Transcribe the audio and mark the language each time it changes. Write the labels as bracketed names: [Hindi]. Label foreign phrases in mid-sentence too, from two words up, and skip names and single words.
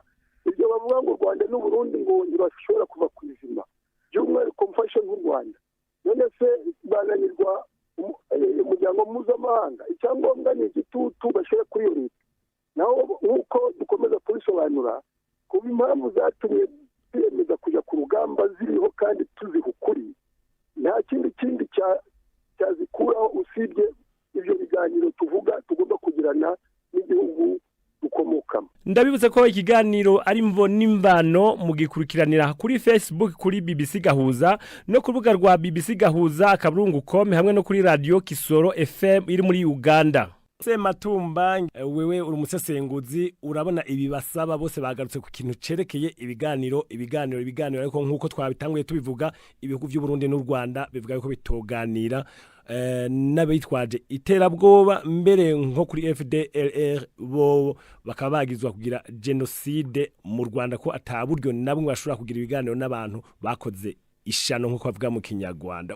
[Kinyarwanda] Ibyo bavuga ngo u Rwanda n'u Burundi ngo ntibashobora kuva ku izima by'umwihariko mfashe nk'u Rwanda none se bananirwa umuryango mpuzamahanga icyangombwa ni igitutu bashyira kuri iyo leta naho nk'uko dukomeza kubisobanura kuba impamvu zatumye twiyemeza kujya ku rugamba ziriho kandi tuziha ukuri nta kindi cyazikuraho usibye ibyo biganiro tuvuga tugomba kugirana n'igihugu dukomokamo. Ndabibutse ko ikiganiro ari mvo n'imvano mugikurikiranira kuri Facebook kuri BBC Gahuza no ku rubuga rwa BBC Gahuza akaburungu.com hamwe no kuri Radio Kisoro FM iri muri Uganda. [Rundi] Matumba wewe uri umusesenguzi urabona ibi basaba bose bagarutse ku kintu cerekeye ibiganiro ariko nkuko twabitanguye tubivuga ibihugu by'u Burundi n'u Rwanda bivuga ko bitoganira n'abitwaje iterabwoba mbere nko kuri FDLR bo bakaba bagizwa kugira genocide mu Rwanda ko ataburyo nabwo bashobora kugira ibiganiro n'abantu bakoze ishano nkuko bavuga mu Kinyarwanda.